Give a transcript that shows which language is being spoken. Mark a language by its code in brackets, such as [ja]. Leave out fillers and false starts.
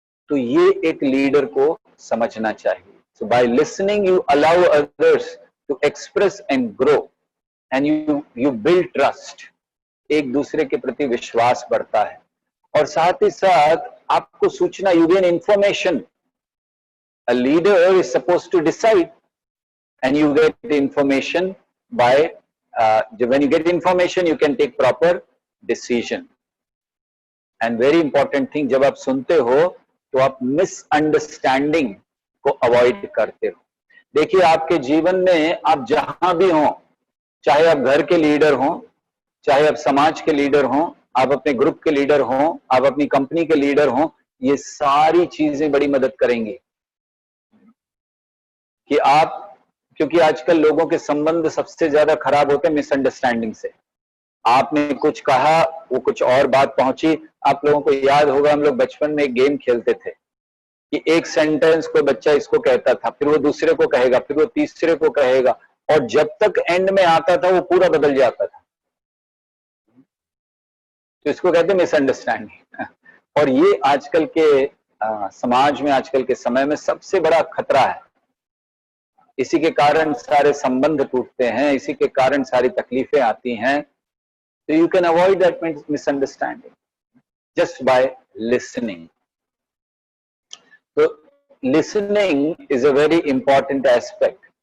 [hi] तो ये एक लीडर को समझना चाहिए। [en] So by listening you allow others to express and grow, and you build trust. [hi] एक दूसरे के प्रति विश्वास बढ़ता है, और साथ ही साथ आपको सूचना, [en] You gain information. A leader is supposed to decide, and you get the information by when you get information, you can take proper decision. And very important thing, [hi] जब आप सुनते हो तो आप मिसअंडरस्टैंडिंग को अवॉइड करते हो. देखिए, आपके जीवन में आप जहां भी हो, चाहे आप घर के लीडर हो, चाहे आप समाज के लीडर हो, आप अपने ग्रुप के लीडर हो, आप अपनी कंपनी के लीडर हो, ये सारी चीजें बड़ी मदद करेंगी कि आप, क्योंकि आजकल लोगों के संबंध सबसे ज्यादा खराब होते हैं मिसअंडरस्टैंडिंग से. आपने कुछ कहा, वो कुछ और बात पहुंची. आप लोगों को याद होगा, हम लोग बचपन में एक गेम खेलते थे कि एक सेंटेंस कोई बच्चा इसको कहता था, फिर वो दूसरे को कहेगा, फिर वो तीसरे को कहेगा, और जब तक एंड में आता था वो पूरा बदल जाता था. तो इसको कहते हैं मिसअंडरस्टैंडिंग. और ये आजकल के समाज में, आजकल के समय में सबसे बड़ा खतरा है. इसी के कारण सारे संबंध टूटते हैं, इसी के कारण सारी तकलीफें आती हैं. [en] So you can avoid that misunderstanding just by listening. So listening is a very important aspect.